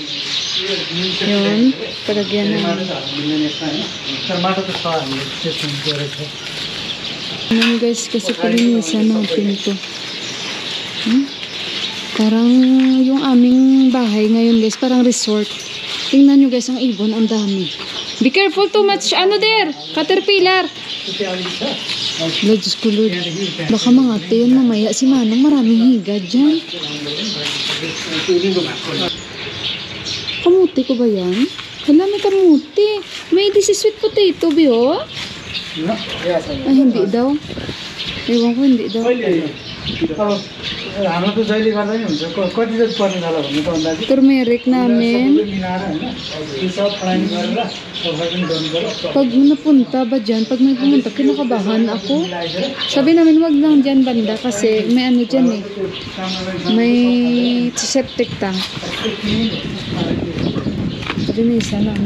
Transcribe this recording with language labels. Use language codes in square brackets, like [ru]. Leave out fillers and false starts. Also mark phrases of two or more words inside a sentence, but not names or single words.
[tl] Yun. Palagyan namin. Ano guys. Kasi palinisan natin to. Parang yung aming bahay ngayon guys, parang resort. Tingnan nyo guys, ang ibon, ang dami. [en] Be careful too much, ano there? [tl] Caterpillar. Diyos ko Lord. Baka mga yun mamaya si Manong maraming higa dyan. Kamuti ko ba yan? Hala, may kamuti. May [en] this is sweet potato, [tl] biyo? Ay, hindi daw. Ewan ko, hindi daw. [ne] हाम्रो त जहिले गर्दा नि हुन्छ कति जति पर्ने होला भन्ने त अन्दाज [tl] turmeric namin. Pag napunta ba dyan, pag may pumunta, kinakabahan ako. Sabi namin wag lang dyan banda kasi may ano dyan eh. May septic tank. Linisan namin.